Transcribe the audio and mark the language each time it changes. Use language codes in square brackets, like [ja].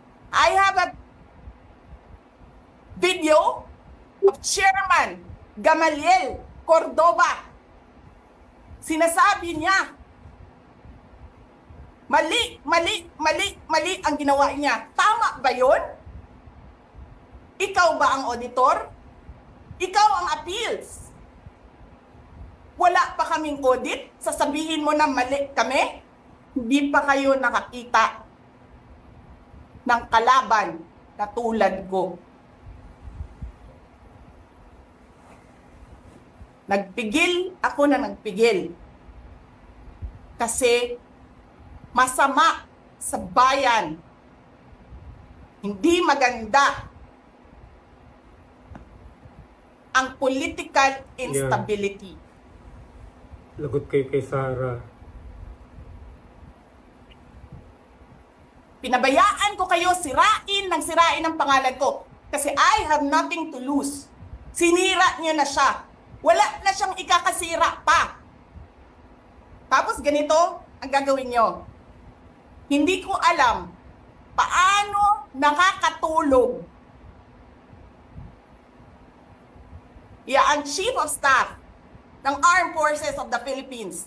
[en] I have a video of Chairman Gamaliel Cordoba. [tl] Sinasabi niya, mali ang ginawa niya. Tama ba yun? Ikaw ba ang auditor? Ikaw ang appeals. Wala pa kaming audit? Sasabihin mo na mali kami? Hindi pa kayo nakakita ng kalaban na tulad ko. Nagpigil ako na nagpigil. Kasi masama sa bayan. Hindi maganda ang political instability. Lagot kayo kay Sarah. Pinabayaan ko kayo sirain ang pangalan ko. Kasi [en] I have nothing to lose. [tl] Sinira niyo na siya. Wala na siyang ikakasira pa. Tapos ganito ang gagawin niyo. Hindi ko alam paano nakakatulog ang Chief of Staff ng Armed Forces of the Philippines.